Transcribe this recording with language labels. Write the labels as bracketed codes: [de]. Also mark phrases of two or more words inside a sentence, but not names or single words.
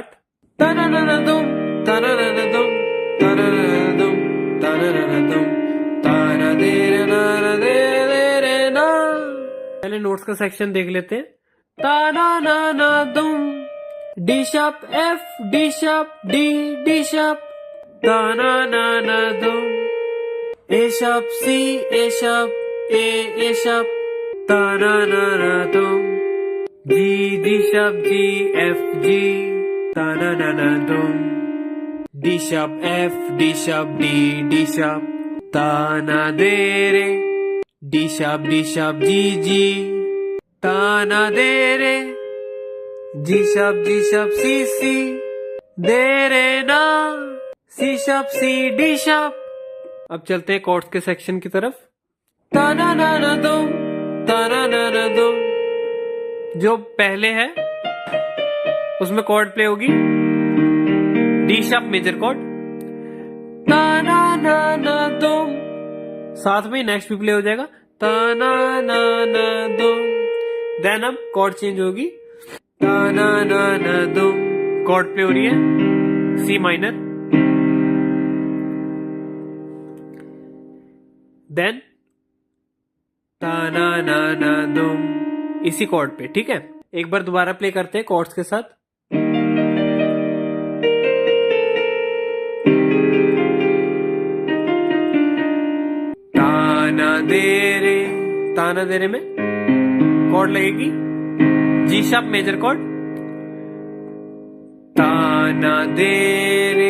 [hi] Ta-na-na-na-dum, ta-na-na-na-dum, ta-na-na-na-dum, ta-na-na-na-dum, ta-na-de-na-na-de-de-de-na। पहले नोट्स का सेक्शन देख लेते हैं। [en] Ta-na-na-na-dum, D sharp F D sharp, ta-na-na-na-dum, A sharp C A sharp, ta-na-na-na-dum, D sharp G F G, ta-na-na-na-dum, D sharp F D sharp, ta-na-de-re, D sharp G, ta-na-de-re, G sharp C, दे-रे ना, C D sharp. [hi] अब चलते हैं कॉर्ड्स के सेक्शन की तरफ। ta-na-na-na-dum, ta-na-na-na-dum, जो पहले है उसमें कॉर्ड प्ले होगी [en] D sharp major chord. [hi] ta-na-na-na-dum, साथ में नेक्स्ट भी प्ले हो जाएगा ta-na-na-na-dum। देन अब कॉर्ड चेंज होगी ta-na-na-na-dum, कॉर्ड प्ले हो रही है [en] C minor. [hi] देन ta-na-na-na-dum इसी कॉर्ड पे। ठीक है, एक बार दोबारा प्ले करते हैं कॉर्ड्स के साथ। ताना दे रे में कॉर्ड लगेगी [en] G sharp major chord, ताना दे रे।